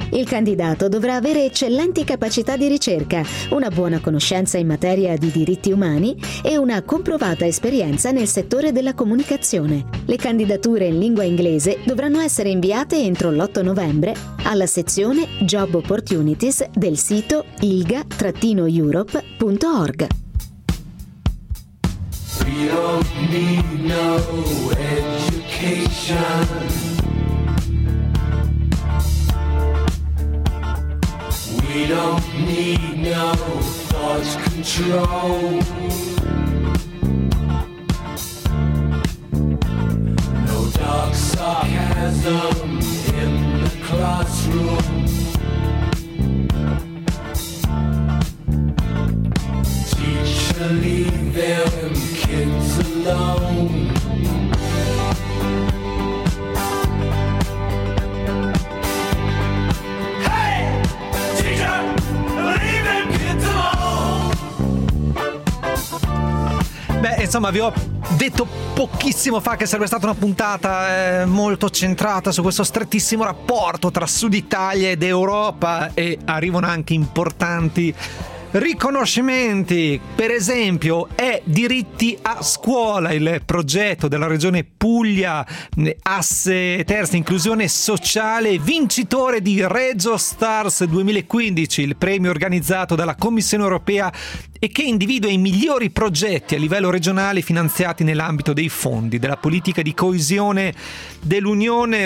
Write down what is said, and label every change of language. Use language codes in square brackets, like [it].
[it] Il candidato dovrà avere eccellenti capacità di ricerca, una buona conoscenza in materia di diritti umani e una comprovata esperienza nel settore della comunicazione. Le candidature in lingua inglese dovranno essere inviate entro l'8 novembre alla sezione Job Opportunities del sito ilga-europe.org. [en] We don't need no education. We don't need no thought control. No dark sarcasm in the classroom. Teacher, leave them kids alone. Hey, teacher, leave them kids alone. [it] Beh, insomma, vi ho detto pochissimo fa che sarebbe stata una puntata molto centrata su questo strettissimo rapporto tra Sud Italia ed Europa, e arrivano anche importanti riconoscimenti. Per esempio è Diritti a Scuola il progetto della regione Puglia, asse terza inclusione sociale, vincitore di Regio Stars 2015, il premio organizzato dalla Commissione Europea e che individua i migliori progetti a livello regionale finanziati nell'ambito dei fondi della politica di coesione dell'Unione.